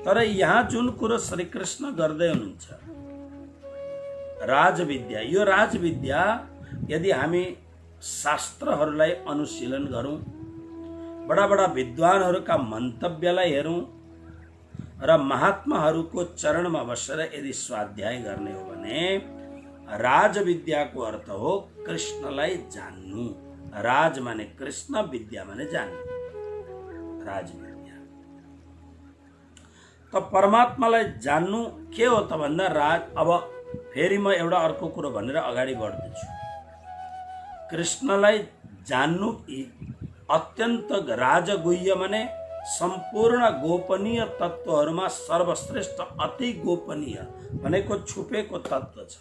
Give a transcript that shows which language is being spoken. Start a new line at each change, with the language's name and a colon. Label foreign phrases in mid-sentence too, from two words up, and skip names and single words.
Nepali: तर यहाँ जुन कुरो श्री कृष्ण गर्दै हुनुहुन्छ राजविद्या, यो राजविद्या यदि हामी शास्त्रहरूलाई अनुशीलन गरौँ, बडा बडा विद्वानहरूका मन्तव्यलाई हेरौँ र महात्माहरूको चरणमा बसेर यदि स्वाध्याय गर्ने हो भने राजविद्याको अर्थ हो कृष्णलाई जान्नु। राज माने कृष्ण, विद्या माने जान्नु, राजविद्या। त परमात्मालाई जान्नु के हो त भन्दा राज। अब फेरि म एउटा अर्को कुरो भनेर अगाडि बढ्दैछु। कृष्णलाई जान्नु अत्यन्त राजगुह्य माने सम्पूर्ण गोपनीय तत्त्वहरूमा सर्वश्रेष्ठ, अति गोपनीय भनेको छुपेको तत्त्व छ।